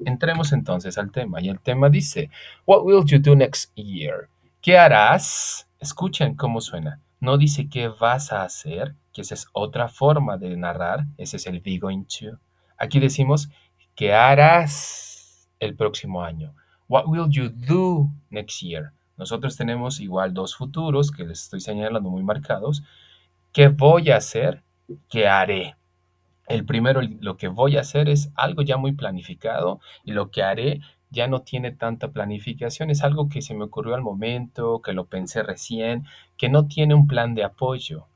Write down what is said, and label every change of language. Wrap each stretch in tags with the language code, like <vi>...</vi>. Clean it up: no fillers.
<es>Entremos entonces al tema. Y el tema dice,</es> <en>What will you do next year?</en> <es>¿Qué harás? Escuchen cómo suena. No dice qué vas a hacer, que esa es otra forma de narrar. Ese es el be going to. Aquí decimos, ¿qué harás el próximo año?</es> <en>What will you do next year?</en> <es>Nosotros tenemos igual dos futuros que les estoy señalando muy marcados. ¿Qué voy a hacer? ¿Qué haré? El primero, lo que voy a hacer es algo ya muy planificado y lo que haré ya no tiene tanta planificación, es algo que se me ocurrió al momento, que lo pensé recién, que no tiene un plan de apoyo.</es>